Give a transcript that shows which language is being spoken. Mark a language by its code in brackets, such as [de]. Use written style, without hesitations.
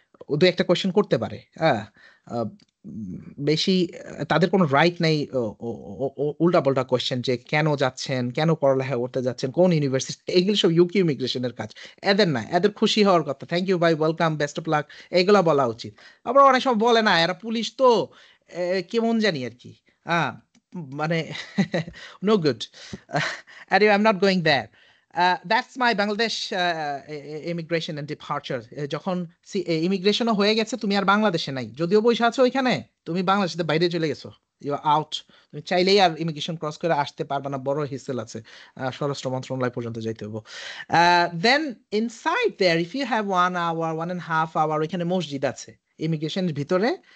[bn] ও দু একটা কোয়েশ্চেন করতে পারে, হ্যাঁ, আহ, বেশি তাদের কোনো রাইট নাই উল্টা পাল্টা কোয়েশ্চেন, যে কেন যাচ্ছেন, কেন পড়ালেখা করতে যাচ্ছেন, কোন ইউনিভার্সিটি, এগুলো সব ইউকে ইমিগ্রেশনের কাজ। এদের না, এদের খুশি হওয়ার কথা, থ্যাংক ইউ ভাই, ওয়েলকাম, বেস্ট অফ লাক, এগুলা বলা উচিত। আবার অনেক সময় বলে না, এরা পুলিশ তো কেমন জানি আর কি, হ্যাঁ, মানে [en] No good. Anyway, I'm not going there. That's my Bangladesh immigration and departure. [bn] যখন ইমিগ্রেশনও হয়ে গেছে, তুমি আর বাংলাদেশে নাই, যদিও বসে আছো ওইখানে, তুমি বাংলাদেশের বাইরে চলে গেছো, [en] You are out. [bn] তুমি চাইলেই আর ইমিগ্রেশন ক্রস করে আসতে পারবে না, বড় হিসেল আছে, স্বরাষ্ট্র মন্ত্রণালয় পর্যন্ত যাইতে হবে। [en] then inside there, if you have 1 hour 1.5 hour, [bn] ওইখানে মসজিদ আছে ইমিগ্রেশনের ভিতরে,